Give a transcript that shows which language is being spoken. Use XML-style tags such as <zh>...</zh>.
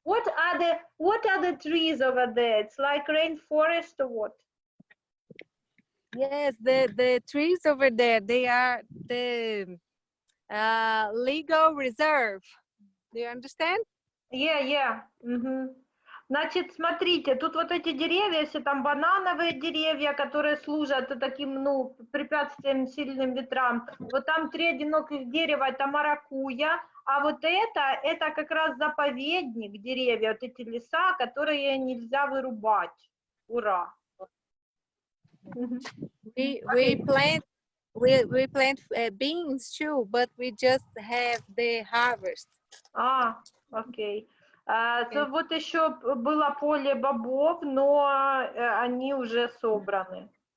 <en>What are the trees over there? It's like rainforest or what? Yes, the trees over there, they are the legal reserve. Do you understand? Yeah.</en> <ru>Значит, смотрите, тут вот эти деревья, если там банановые деревья, которые служат таким, ну, препятствием сильным ветрам, вот там 3 одиноких дерева, это маракуйя, а вот это как раз заповедник деревья, вот эти леса, которые нельзя вырубать. Ура!</ru> <en>We plant beans too, but we just have the harvest.</en> <ru>Окей. Вот еще было поле бобов, но они уже собраны.</ru>